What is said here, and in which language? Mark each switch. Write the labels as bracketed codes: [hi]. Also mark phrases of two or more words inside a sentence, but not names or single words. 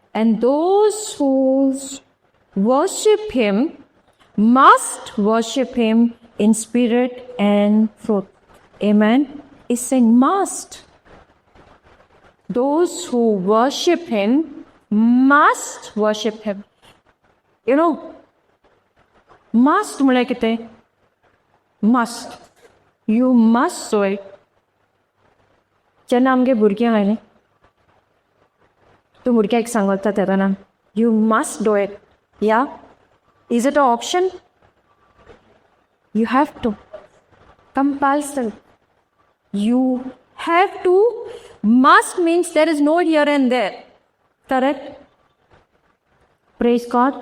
[en] And those who worship him must worship him in spirit and truth. Amen. It's saying must. Those who worship him must worship him. You know, must [kok] म्हळ्यार कितें? [en] Must. You must do it. [kok] जेन्ना आमगे भुरगीं आहाय न्ही, तूं भुरग्याक सांगता तेन्ना [en] you must do it. [kok] Yeah? [en] Is it an option? You have to. Compulsory. You have to. Must means there is no here and there. Correct? Praise God.